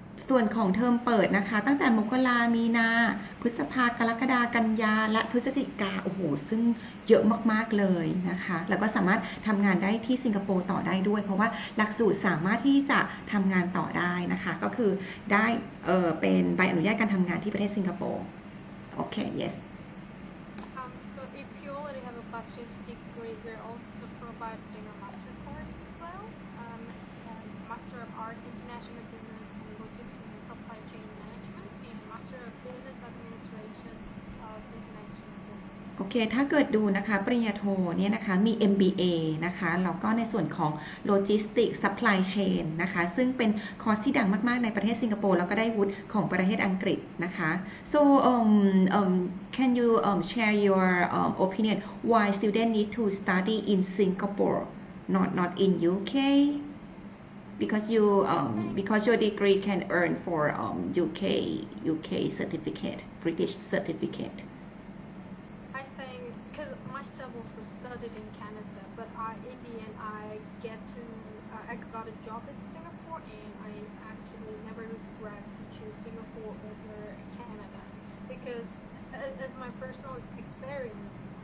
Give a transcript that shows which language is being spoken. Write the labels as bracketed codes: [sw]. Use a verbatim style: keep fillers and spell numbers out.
[th] ส่วนของเทอมเปิดนะคะ ตั้งแต่มกรามีนา พฤษภา กรกฎา กันยา และพฤศจิกา โอ้โห ซึ่งเยอะมากๆเลยนะคะ แล้วก็สามารถทำงานได้ที่สิงคโปร์ต่อได้ด้วย เพราะว่าหลักสูตรสามารถที่จะทำงานต่อได้นะคะ ก็คือได้เออเป็นใบอนุญาตการทำงานที่ประเทศสิงคโปร์ โอเค yes [en] Um, so if you already have a bachelor's degree, we're also providing a master course as well. Um, um, Master of Art, International Business and Logistics and Supply Chain Management, and Master of Business Administration of International Business. [th] โอเค ถ้าเกิดดูนะคะปริญญาโทเนี่ยนะคะมี เอ็ม บี เอ นะคะแล้วก็ในส่วนของ Logistics Supply Chain นะคะซึ่งเป็นคอร์สที่ดังมากๆในประเทศสิงคโปร์แล้วก็ได้วุฒิของประเทศอังกฤษนะคะ [en] so um um can you um share your um opinion why student need to study in Singapore not not in ยู เค because you um because your degree can earn for um ยู เค ยู เค certificate British certificate I think because myself also studied in Canada, but I in the end I get to uh, I got a job in Singapore, and I actually never regret to choose Singapore over Canada because a- as my personal experience.